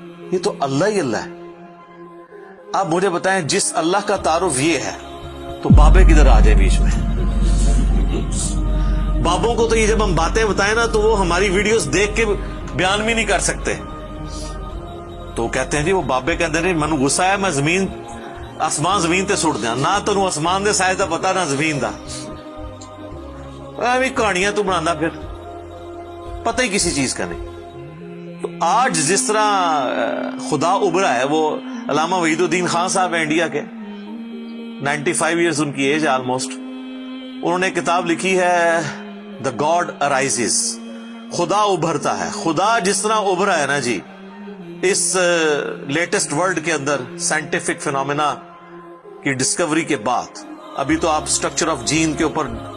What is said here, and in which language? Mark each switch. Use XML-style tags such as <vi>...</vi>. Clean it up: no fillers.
<ur>یہ تو اللہ ہی اللہ ہے. آپ مجھے بتائیں، جس اللہ کا تعارف یہ ہے تو بابے کدھر آ جائے بیچ میں؟ بابوں کو تو یہ جب ہم باتیں بتائیں نا تو وہ ہماری ویڈیوز دیکھ کے بیان بھی نہیں کر سکتے. تو کہتے ہیں جی وہ بابے کہتے ہیں</ur> <pa>منو غصہ ہے، میں آسمان زمین تے سٹ دیا. نہ تو آسمان دے سائز دا پتا نہ زمین دا، کہانیاں تو بنا پھر</pa> <ur>پتہ ہی کسی چیز کا نہیں. تو آج جس طرح خدا ابھرا ہے، وہ علامہ وحید الدین خان صاحب ہیں انڈیا کے، 95 ایئرز ان کی ایج ہے آلموسٹ. انہوں نے کتاب لکھی ہے</ur> <en>the God arises,</en> <ur>خدا ابھرتا ہے. خدا جس طرح ابھرا ہے نا جی اس لیٹسٹ ورلڈ کے اندر سائنٹیفک فینومینا کی ڈسکوری کے بعد، ابھی تو آپ سٹرکچر آف جین کے اوپر</ur>